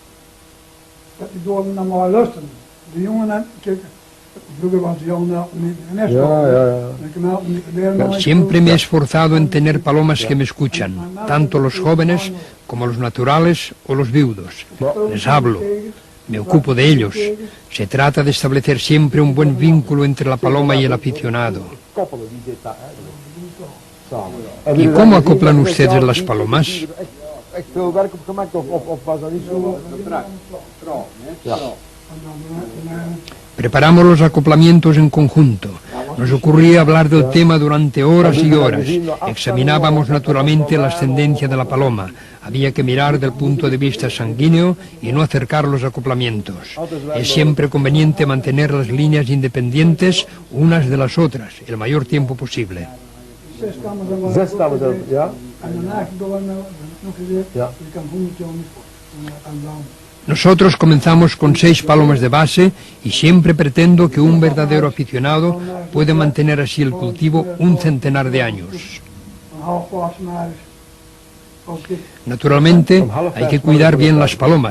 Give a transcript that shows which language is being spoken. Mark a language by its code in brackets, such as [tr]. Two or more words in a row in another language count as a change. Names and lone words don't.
[es] Siempre me he esforzado en tener palomas que me escuchan, tanto los jóvenes como los naturales o los viudos. Les hablo, me ocupo de ellos. Se trata de establecer siempre un buen vínculo entre la paloma y el aficionado. [nl] Koppelen, die zit daar, samen. [es] ¿Y cómo acoplan ustedes las palomas? [nl] Echt veel werk op gemaakt of was dat niet zo? Ja. [es] Preparamos los acoplamientos en conjunto. Nos ocurría hablar del tema durante horas y horas. Examinábamos naturalmente la ascendencia de la paloma. Había que mirar del punto de vista sanguíneo y no acercar los acoplamientos. Es siempre conveniente mantener las líneas independientes unas de las otras el mayor tiempo posible. [nl] 6 stammen zelf, ja? Ja. [es] Nosotros comenzamos con 6 palomas de base y siempre pretendo que un verdadero aficionado puede mantener así el cultivo un centenar de años. Naturalmente, hay que cuidar bien las palomas.